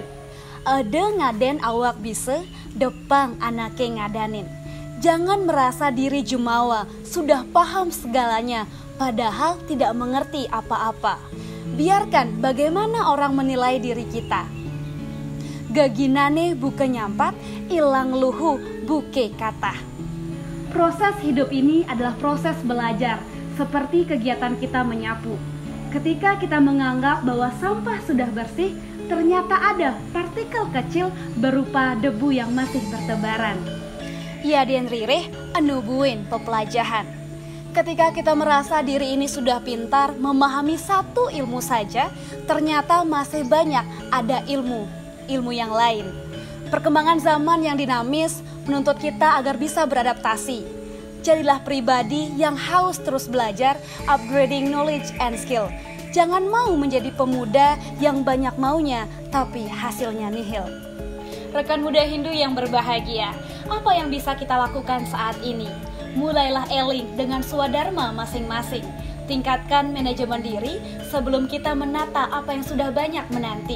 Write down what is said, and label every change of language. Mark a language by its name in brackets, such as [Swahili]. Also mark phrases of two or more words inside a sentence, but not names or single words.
[Balinese] Ada ngaden awak bisa, depang anake ngadanin. [Indonesian] Jangan merasa diri jumawa, sudah paham segalanya, padahal tidak mengerti apa-apa. Biarkan bagaimana orang menilai diri kita. [Balinese] Gaginane buke nyampat, ilang luhu buke kata. [Indonesian] Proses hidup ini adalah proses belajar, seperti kegiatan kita menyapu. Ketika kita menganggap bahwa sampah sudah bersih, ternyata ada partikel kecil berupa debu yang masih bertebaran. [Balinese] Ya den rireh anubuin pepelajahan. [Indonesian] Ketika kita merasa diri ini sudah pintar memahami satu ilmu saja, ternyata masih banyak ada ilmu yang lain. Perkembangan zaman yang dinamis menuntut kita agar bisa beradaptasi. Jadilah pribadi yang haus terus belajar, [English] upgrading knowledge and skill. [Indonesian] Jangan mau menjadi pemuda yang banyak maunya, tapi hasilnya nihil. Rekan muda Hindu yang berbahagia, apa yang bisa kita lakukan saat ini? Mulailah eling dengan swadharma masing-masing. Tingkatkan manajemen diri sebelum kita menata apa yang sudah banyak menanti.